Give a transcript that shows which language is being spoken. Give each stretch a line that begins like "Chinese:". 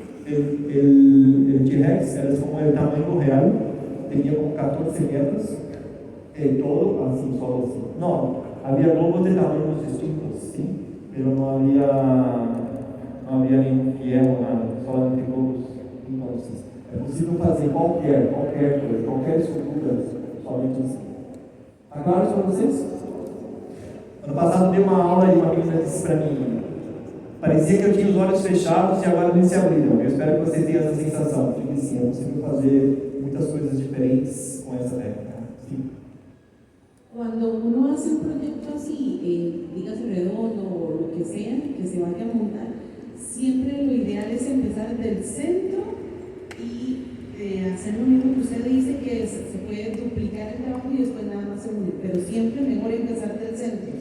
Portuguese: El T-Rex era como o tamanho real, tinha como 14 metros, todo assim, solo assim.
Spanish: No, había globos de tamaños distintos, sí, pero no había
Portuguese: nenhum fiel,
Spanish: nada, solamente globos.
Portuguese: Entonces, é possível fazer qualquer coisa, qualquer estrutura, somente assim. Tá claro isso para vocês? Ano passado dei uma aula e uma menina disse para mim, parecia que eu tinha os olhos fechados e agora eles se abriram. Eu espero que vocês tenham essa sensação, porque sim, é possível fazer muitas coisas diferentes com essa técnica. Sim.
Spanish: Cuando uno hace un proyecto así, dígase redondo o lo que sea, que se vaya a montar, siempre lo ideal es empezar del centro y hacer lo mismo que usted dice, que se puede duplicar el trabajo y después nada más se une, pero siempre mejor empezar del centro.